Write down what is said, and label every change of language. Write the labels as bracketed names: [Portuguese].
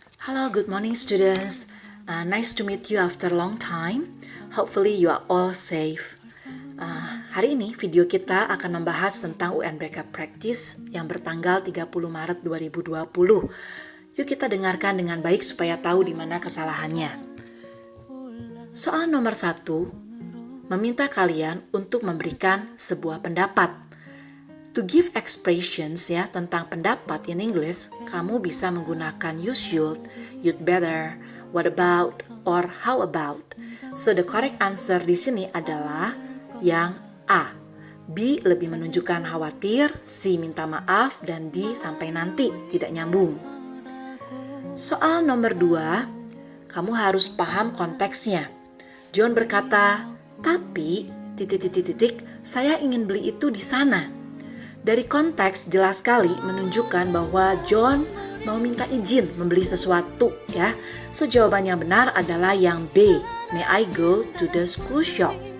[English] Hello, good morning students. Nice to meet you after a long time. Hopefully you are all safe. [Indonesian] Hari ini video kita akan membahas tentang UNBK Practice yang bertanggal 30 Maret 2020. Yuk kita dengarkan dengan baik supaya tahu di mana kesalahannya. Soal nomor 1, meminta kalian untuk memberikan sebuah pendapat. [English] To give expressions [Indonesian] ya tentang pendapat [English] in English, [Indonesian] kamu bisa menggunakan [English] you should, you'd better, what about, or how about. So the correct answer [Indonesian] di sini adalah yang A. B lebih menunjukkan khawatir, C minta maaf, dan D sampai nanti tidak nyambung. Soal nomor 2, kamu harus paham konteksnya. John berkata, tapi saya ingin beli itu di sana. Dari konteks jelas sekali menunjukkan bahwa John mau minta izin membeli sesuatu ya. So jawaban yang benar adalah yang B. [English] May I go to the school shop?